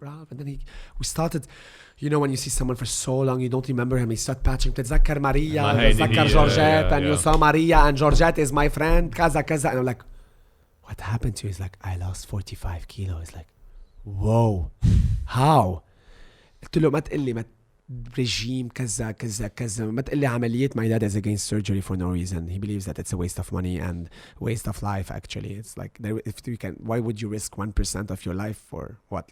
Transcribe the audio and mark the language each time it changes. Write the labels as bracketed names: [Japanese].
[English] And then we started, you know, when you see someone for so long, you don't remember him. You start patching. [Arabic] بتتذكر ماريا, ما هيدي بتتذكر هي, [English] Georgette, and yeah. you saw Maria, and Georgette is my friend, [Arabic] كذا كذا. [English] And I'm like, what happened to you? He's like, I lost 45 kilos. He's like, whoa, how? [Arabic] قلت له ما تقول لي رجيم كذا كذا كذا ما تقول لي عملية. [English] My dad is against surgery for no reason. He believes that it's a waste of money and waste of life. Actually, it's like if you can, why would you risk 1% of your life for what?